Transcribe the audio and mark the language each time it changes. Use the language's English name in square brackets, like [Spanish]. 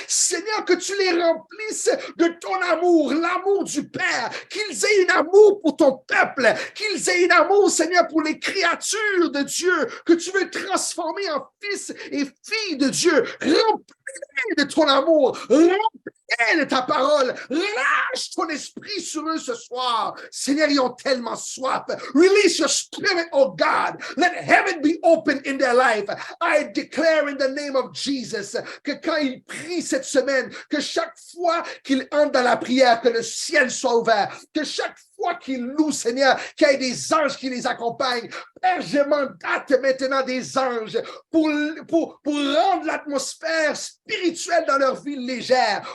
[French] Seigneur, que tu les remplisses de ton amour, l'amour du Père, qu'ils aient un amour pour ton peuple, qu'ils aient un amour, Seigneur, pour les créatures de Dieu, que tu veux transformer en fils et filles de Dieu. Remplis de ton amour, remplis de ta parole, relâche ton esprit sur eux ce soir. Seigneur, ils ont tellement soif. [English] Release your spirit, oh God. Let heaven be open in their life. I declare in the name of Jesus [French] que quand ils prient cette semaine, que chaque fois qu'ils entrent dans la prière, que le ciel soit ouvert, que chaque fois qu'ils louent, Seigneur, qu'il y ait des anges qui les accompagnent. Père, je mandate maintenant des anges pour rendre l'atmosphère spirituelle dans leur vie légère.